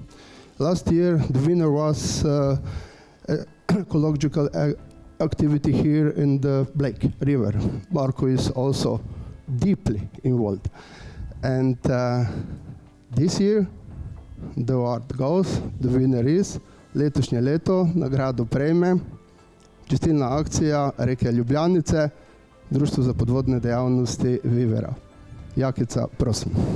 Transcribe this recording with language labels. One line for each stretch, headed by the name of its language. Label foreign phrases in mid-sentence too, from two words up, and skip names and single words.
English: Last year, the winner was ecological activity here in the Bled River. Marko is also deeply involved. And this year, the award goes, the winner is,
Slovenian: letošnje leto nagrado prejme čistilna akcija reke Ljubljanice, Društvo za podvodne dejavnosti Vivera. Jakica, prosim.